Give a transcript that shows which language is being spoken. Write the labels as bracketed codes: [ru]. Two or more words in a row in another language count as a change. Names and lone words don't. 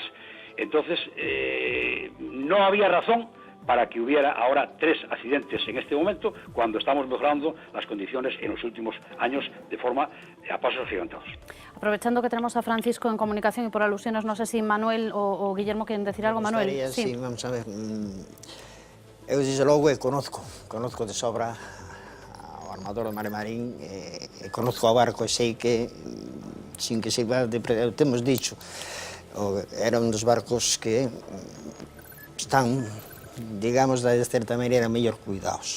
[es] Entonces, no había razón para que hubiera ahora 3 accidentes en este momento, cuando estamos mejorando las condiciones en los últimos años de forma a pasos agigantados. Aprovechando que tenemos a Francisco en comunicación y por alusiones, no sé si Manuel o Guillermo quieren decir algo. Manuel, sí, vamos a ver. [gl] Eu, desde logo, conozco de sobra ao armador do Mare Marín, conozco o barco e sei que, sin que sirva de... Temos dicho, era un dos barcos que están, digamos, de certa maneira, mellor cuidados.